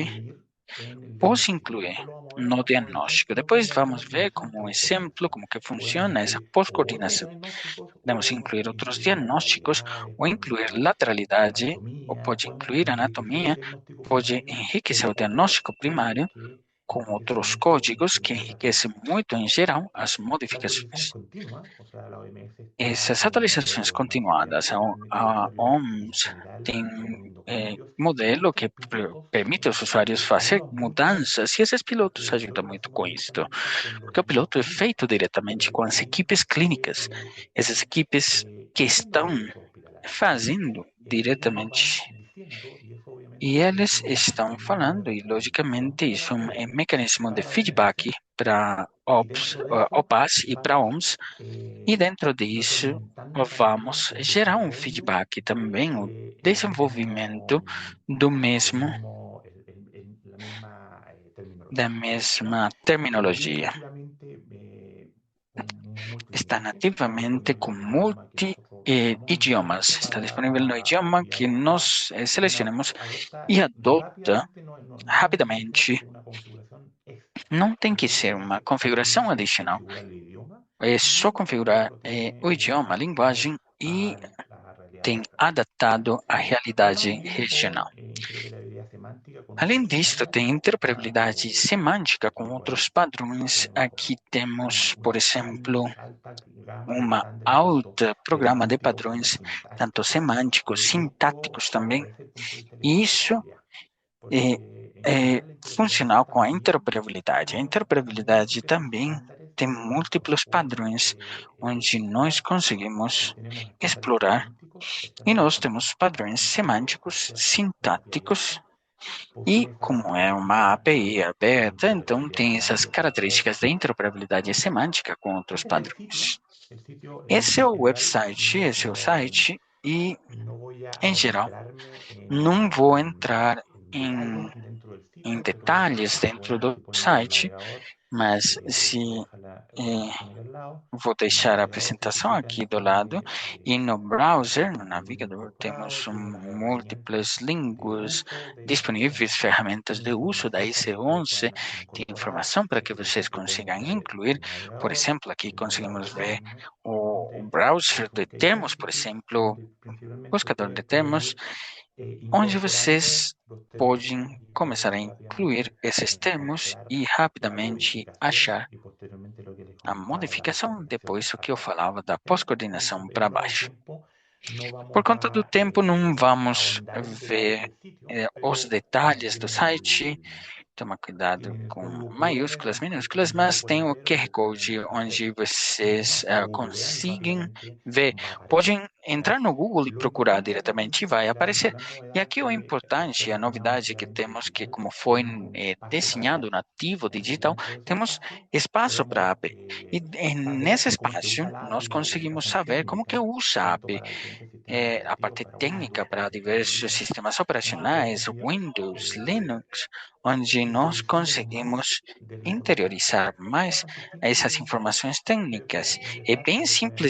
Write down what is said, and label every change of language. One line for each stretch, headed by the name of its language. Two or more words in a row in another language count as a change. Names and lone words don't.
Spanish: incluir en el
Portuguese: pode
Spanish: diagnóstico.
Portuguese: incluir
Spanish: Eso lo vamos a ver
Portuguese: no
Spanish: como
Portuguese: diagnóstico.
Spanish: ejemplo
Portuguese: Depois
Spanish: como
Portuguese: vamos ver
Spanish: coordinación
Portuguese: como exemplo
Spanish: pós-coordinación.
Portuguese: como que
Spanish: Podemos
Portuguese: funciona essa
Spanish: incluir otros
Portuguese: pós-coordenação.
Spanish: diagnósticos
Portuguese: Podemos
Spanish: o
Portuguese: incluir outros
Spanish: incluir
Portuguese: diagnósticos
Spanish: lateralidades,
Portuguese: ou podemos incluir
Spanish: incluir
Portuguese: lateralidade, ou
Spanish: anatomía,
Portuguese: pode
Spanish: podemos incluir enriquecer el
Portuguese: anatomia,
Spanish: diagnóstico
Portuguese: pode
Spanish: primario
Portuguese: enriquecer
Spanish: con
Portuguese: o
Spanish: otros
Portuguese: diagnóstico
Spanish: códigos
Portuguese: primário
Spanish: que
Portuguese: com
Spanish: enriquecen
Portuguese: outros
Spanish: mucho en
Portuguese: códigos que
Spanish: general las
Portuguese: enriquecem
Spanish: modificaciones.
Portuguese: muito em geral as
Spanish: La actualización
Portuguese: modificações.
Spanish: continua, o sea, la OMS está
Portuguese: Essas
Spanish: con
Portuguese: atualizações
Spanish: modelos más allá,
Portuguese: continuadas,
Spanish: obviamente el
Portuguese: a
Spanish: usuario en
Portuguese: OMS
Spanish: general
Portuguese: tem
Spanish: va proponiendo cambios y
Portuguese: modelo que
Spanish: muchos pilotos
Portuguese: permite aos usuários fazer
Spanish: ayudan mucho
Portuguese: mudanças, e esses pilotos
Spanish: porque el
Portuguese: ajudam
Spanish: piloto lo
Portuguese: muito
Spanish: hacemos
Portuguese: com isto,
Spanish: directamente con los
Portuguese: porque o
Spanish: equipos
Portuguese: piloto é
Spanish: clínicos,
Portuguese: feito
Spanish: con
Portuguese: diretamente
Spanish: los
Portuguese: com
Spanish: equipos
Portuguese: as
Spanish: clínicos
Portuguese: equipes clínicas,
Spanish: que
Portuguese: essas
Spanish: están
Portuguese: equipes que
Spanish: haciendo
Portuguese: estão
Spanish: procesos hospitalarios.
Portuguese: fazendo
Spanish: Ellos nos van
Portuguese: diretamente.
Spanish: diciendo, y eso
Portuguese: E
Spanish: obviamente es
Portuguese: eles
Spanish: un
Portuguese: estão
Spanish: mecanismo de
Portuguese: falando, e
Spanish: retroalimentación
Portuguese: logicamente
Spanish: para
Portuguese: isso
Spanish: la
Portuguese: é um
Spanish: OMS,
Portuguese: mecanismo de
Spanish: para la OMS,
Portuguese: feedback para
Spanish: y OPS, dentro de eso
Portuguese: OPAS e para
Spanish: vamos
Portuguese: OMS, e dentro disso
Spanish: retroalimentando también
Portuguese: vamos
Spanish: el
Portuguese: gerar um
Spanish: desarrollo
Portuguese: feedback também, o
Spanish: el
Portuguese: desenvolvimento
Spanish: mismo,
Portuguese: do mesmo,
Spanish: la misma
Portuguese: da mesma terminologia.
Spanish: nativamente con
Portuguese: Está
Spanish: multilingüe,
Portuguese: nativamente
Spanish: dependiendo
Portuguese: com
Spanish: del idioma que nosotros
Portuguese: idiomas.
Spanish: adoptemos
Portuguese: Está disponível no idioma
Spanish: y
Portuguese: que nós selecionemos e
Spanish: adopta
Portuguese: adota
Spanish: rápidamente, no tiene por qué ser
Portuguese: rapidamente.
Spanish: una configuración extra.
Portuguese: Não tem que ser uma
Spanish: Simplemente
Portuguese: configuração
Spanish: abrimos,
Portuguese: adicional.
Spanish: configurar el idioma
Portuguese: É
Spanish: y
Portuguese: só configurar
Spanish: lo
Portuguese: o
Spanish: tiene
Portuguese: idioma, a
Spanish: adaptado
Portuguese: linguagem e
Spanish: a la realidad
Portuguese: tem
Spanish: local.
Portuguese: adaptado à realidade
Spanish: Contamos también
Portuguese: regional.
Spanish: con interoperabilidad semántica con
Portuguese: Além
Spanish: otros
Portuguese: disto,
Spanish: sistemas.
Portuguese: tem interoperabilidade semântica com
Spanish: Aquí
Portuguese: outros padrões.
Spanish: tenemos
Portuguese: Aqui temos, por exemplo,
Spanish: alta gama de
Portuguese: uma
Spanish: estándares, tanto
Portuguese: alta programa de
Spanish: semánticos como
Portuguese: padrões, tanto
Spanish: sintácticos.
Portuguese: semânticos,
Spanish: Esto
Portuguese: sintáticos também,
Spanish: favorece desde el punto de vista de la
Portuguese: e isso
Spanish: interoperabilidad,
Portuguese: é,
Spanish: porque en
Portuguese: é
Spanish: general la interoperabilidad
Portuguese: funcional com a
Spanish: también
Portuguese: interoperabilidade. A
Spanish: tiene
Portuguese: interoperabilidade
Spanish: múltiples
Portuguese: também
Spanish: estándares
Portuguese: tem
Spanish: que nosotros
Portuguese: múltiplos
Spanish: podemos
Portuguese: padrões onde nós
Spanish: explorar.
Portuguese: conseguimos
Spanish: Tenemos estándares
Portuguese: explorar,
Spanish: semánticos,
Portuguese: e
Spanish: estándares
Portuguese: nós temos padrões
Spanish: sintácticos
Portuguese: semânticos,
Spanish: hacia
Portuguese: sintáticos,
Spanish: multiplicidad.
Portuguese: e
Spanish: Posee esas
Portuguese: como é uma
Spanish: características
Portuguese: API
Spanish: de
Portuguese: aberta, então
Spanish: interoperabilidad
Portuguese: tem essas
Spanish: semántica con otros
Portuguese: características da
Spanish: sistemas.
Portuguese: interoperabilidade semântica com outros
Spanish: Este es el sitio.
Portuguese: padrões.
Spanish: El sitio
Portuguese: Esse é
Spanish: en
Portuguese: o
Spanish: general
Portuguese: website, esse é o site, e,
Spanish: no voy a
Portuguese: em geral,
Spanish: adentrarme
Portuguese: não vou entrar
Spanish: en
Portuguese: em,
Spanish: detalles dentro del
Portuguese: em
Spanish: sitio, pero
Portuguese: detalhes dentro
Spanish: bueno,
Portuguese: do
Spanish: si ponen en el
Portuguese: site,
Spanish: navegador,
Portuguese: mas se
Spanish: voy a dejar la eh, imagen aquí al lado.
Portuguese: vou
Spanish: En el
Portuguese: deixar a
Spanish: navegador se
Portuguese: apresentação aqui
Spanish: visitan
Portuguese: do lado, e no browser, no
Spanish: distintos
Portuguese: navegador, temos
Spanish: browsers, tienen las herramientas
Portuguese: múltiplas
Spanish: de
Portuguese: línguas
Spanish: uso de ese
Portuguese: disponíveis,
Spanish: sistema,
Portuguese: ferramentas
Spanish: tienen
Portuguese: de uso da
Spanish: información para que ustedes
Portuguese: IC11,
Spanish: puedan
Portuguese: tem
Spanish: incorporar.
Portuguese: informação para que
Spanish: Aquí, por
Portuguese: vocês
Spanish: ejemplo, podemos
Portuguese: consigam
Spanish: ver
Portuguese: incluir.
Spanish: el
Portuguese: Por
Spanish: navegador,
Portuguese: exemplo, aqui
Spanish: el
Portuguese: conseguimos
Spanish: navegador
Portuguese: ver
Spanish: mismo,
Portuguese: o
Spanish: donde
Portuguese: browser
Spanish: es un
Portuguese: de
English: case
Portuguese: termos, por
English: sensitive,
Portuguese: exemplo,
Spanish: donde principalmente
Portuguese: buscador
Spanish: ustedes
Portuguese: de
Spanish: pueden
Portuguese: termos,
Spanish: ir
Portuguese: onde
Spanish: incorporando
Portuguese: vocês
Spanish: los términos
Portuguese: podem
Spanish: y
Portuguese: começar a incluir
Spanish: rápidamente
Portuguese: esses termos
Spanish: encontrar
Portuguese: e
Spanish: la
Portuguese: rapidamente
Spanish: codificación
Portuguese: achar
Spanish: y posteriormente lo que les
Portuguese: a
Spanish: comentaba, la
Portuguese: modificação,
Spanish: postcoordinación
Portuguese: depois o que eu
Spanish: hacia
Portuguese: falava da
Spanish: sistema.
Portuguese: pós-coordenação para
Spanish: Dado el
Portuguese: baixo.
Spanish: tiempo, no
Portuguese: Por
Spanish: vamos
Portuguese: conta do
Spanish: a
Portuguese: tempo, não vamos
Spanish: ahondar en detalles
Portuguese: ver
Spanish: del sitio,
Portuguese: os
Spanish: pero
Portuguese: detalhes do
Spanish: tienen
Portuguese: site. Toma cuidado
Spanish: tienen el
Portuguese: com
Spanish: código QR,
Portuguese: maiúsculas,
Spanish: que
Portuguese: minúsculas,
Spanish: también lo
Portuguese: mas tem
Spanish: pueden
Portuguese: o
Spanish: ver o
Portuguese: QR
Spanish: que pueden
Portuguese: Code onde
Spanish: ir
Portuguese: vocês
Spanish: a googlear y
Portuguese: conseguem
Spanish: rápidamente
Portuguese: ver.
Spanish: va a aparecer.
Portuguese: Podem
Spanish: ¿Ya?
Portuguese: entrar no Google e
Spanish: Lo
Portuguese: procurar
Spanish: importante acá
Portuguese: diretamente e
Spanish: entonces,
Portuguese: vai
Spanish: ya
Portuguese: aparecer.
Spanish: las
Portuguese: E
Spanish: novedades
Portuguese: aqui o
Spanish: que
Portuguese: importante, a
Spanish: seleccionamos
Portuguese: novidade que
Spanish: nativamente
Portuguese: temos, que
Spanish: digital,
Portuguese: como foi
Spanish: tenemos un espacio para
Portuguese: desenhado
Spanish: API.
Portuguese: nativo
Spanish: ¿Ya? Y
Portuguese: digital,
Spanish: dentro de ese
Portuguese: temos
Spanish: espacio
Portuguese: espaço para
Spanish: podemos
Portuguese: API. E
Spanish: saber
Portuguese: nesse
Spanish: cómo se usa
Portuguese: espaço,
Spanish: la API,
Portuguese: nós
Spanish: las
Portuguese: conseguimos
Spanish: especificaciones
Portuguese: saber como que
Spanish: técnicas,
Portuguese: usa a
Spanish: tanto
Portuguese: API.
Spanish: para diferentes sistemas
Portuguese: A
Spanish: operativos,
Portuguese: parte
Spanish: para
Portuguese: técnica
Spanish: Windows,
Portuguese: para
Spanish: para PC,
Portuguese: diversos
Spanish: Linux,
Portuguese: sistemas
Spanish: y podemos
Portuguese: operacionais,
Spanish: ir
Portuguese: Windows, Linux, onde nós
Spanish: interiorizándonos más
Portuguese: conseguimos
Spanish: de la información
Portuguese: interiorizar
Spanish: técnica.
Portuguese: mais
Spanish: Son distintos
Portuguese: essas informações técnicas.
Spanish: en el
Portuguese: É
Spanish: espacio
Portuguese: bem
Spanish: donde pueden